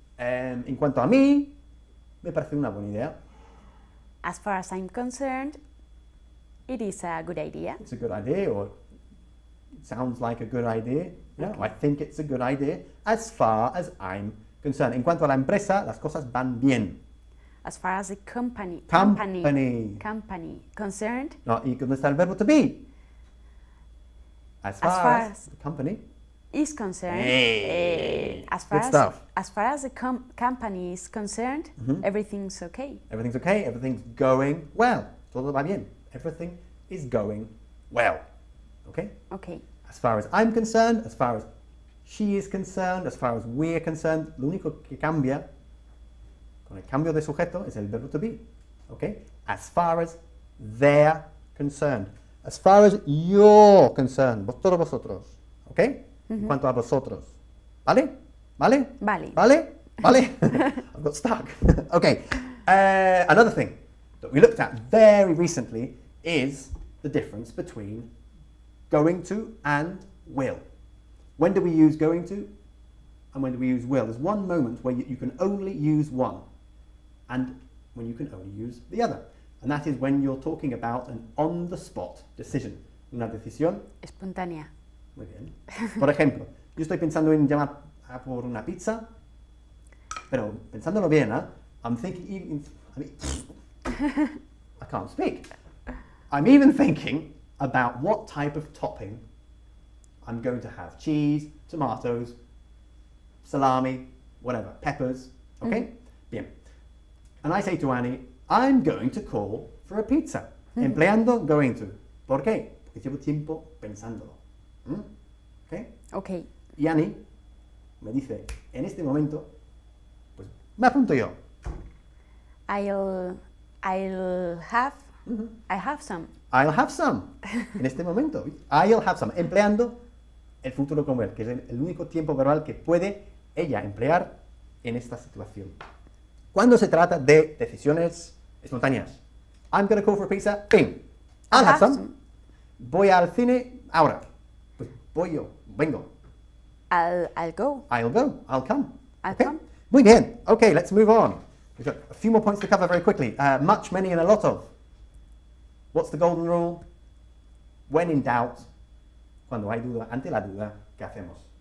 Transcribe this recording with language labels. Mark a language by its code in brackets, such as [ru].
[es] En cuanto a mí, me parece una buena idea. [en] As far as I'm concerned, it is a good idea. It's a good idea, or it sounds like a good idea. Yeah, Okay. I think it's a good idea. As far as I'm concerned. [es] En cuanto a la empresa, las cosas van bien. [en] As far as the company Company. concerned, [es] No, ¿y dónde está el verbo to be? [en] As far as the company. is concerned, Hey, as far good as stuff. as far as the company is concerned, everything's okay. Everything's okay. Everything's going well. [es] Todo va bien. [en] Everything is going well. Okay? Okay. As far as I'm concerned, as far as she is concerned, as far as we're concerned, [es] lo único que cambia con el cambio de sujeto es el verbo [en] to be. Okay? As far as they're concerned. As far as you're concerned, [es] todos vosotros, [en] ¿ok? [es] En cuanto a vosotros, ¿vale? ¿Vale? Vale. ¿Vale? ¿Vale? [en] I've got stuck. Okay. Another thing that we looked at very recently is the difference between going to and will. When do we use going to and when do we use will? There's one moment where you can only use one and when you can only use the other. And that is when you're talking about an on-the-spot decision. [es] Una decisión Espontánea. muy bien. Por ejemplo, yo estoy pensando en llamar a por una pizza, pero pensándolo bien, [en] I'm thinking, I can't speak. I'm even thinking about what type of topping I'm going to have. Cheese, tomatoes, salami, whatever, peppers, okay? Bien. And I say to Annie, I'm going to call for a pizza. [es] Empleando going to. ¿Por qué? Porque llevo tiempo pensándolo. [en] ¿Okay? Ok. [es] Y Annie me dice, en este momento, pues me apunto yo. [en] I'll have some. I'll have some. [es] En este momento. [en] I'll have some. [es] Empleando el futuro con will, que es el único tiempo verbal que puede ella emplear en esta situación. Cuando se trata de decisiones espontáneas. [en] I'm going to call for a pizza. [es] Bing. [en] I'll have some. [es] Voy al cine ahora. Pues voy yo. Vengo. [en] I'll go. I'll go. I'll come. I'll Okay? come. [es] Muy bien. [en] Okay, let's move on. We've got a few more points to cover very quickly. Much, many, and a lot of. What's the golden rule? When in doubt, [es] cuando hay duda, ante la duda, ¿qué hacemos?